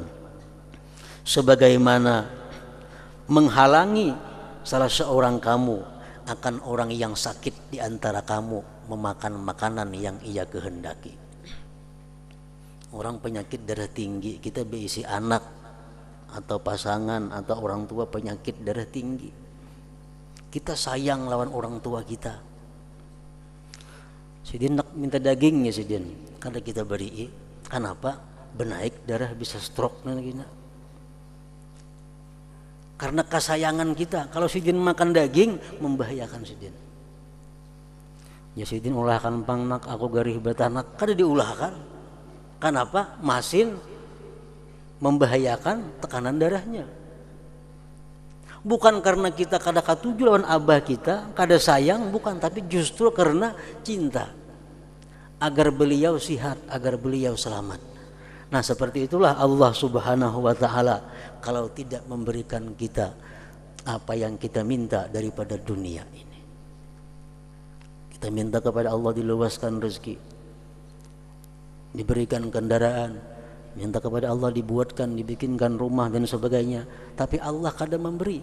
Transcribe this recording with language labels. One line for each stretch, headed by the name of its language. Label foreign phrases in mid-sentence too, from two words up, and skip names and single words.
Indonesian: Sebagaimana menghalangi salah seorang kamu akan orang yang sakit di antara kamu memakan makanan yang ia kehendaki. Orang penyakit darah tinggi, kita berisi anak atau pasangan atau orang tua penyakit darah tinggi, kita sayang lawan orang tua kita.
Banjar: Sidin nak minta dagingnya sidin, kada kita beri.
Indonesian: Kenapa?
Banjar: Benaik darah bisa stroke lagi. Karena kesayangan kita. Kalau sidin makan daging membahayakan sidin. Ya sidin ulahkan pangnak aku garih batanak, kada diulahkan.
Indonesian: Kenapa?
Banjar: Masin membahayakan tekanan darahnya. Bukan karena kita kada katuju lawan abah kita, kada sayang,
Indonesian: bukan, tapi justru karena cinta agar beliau sihat, agar beliau selamat. Nah, seperti itulah Allah
Arabic: سبحانه وتعالى
Indonesian: kalau tidak memberikan kita apa yang kita minta daripada dunia ini. Kita minta kepada Allah diluaskan rezeki, diberikan kendaraan, minta kepada Allah dibuatkan, dibikinkan rumah dan sebagainya, tapi Allah kada memberi.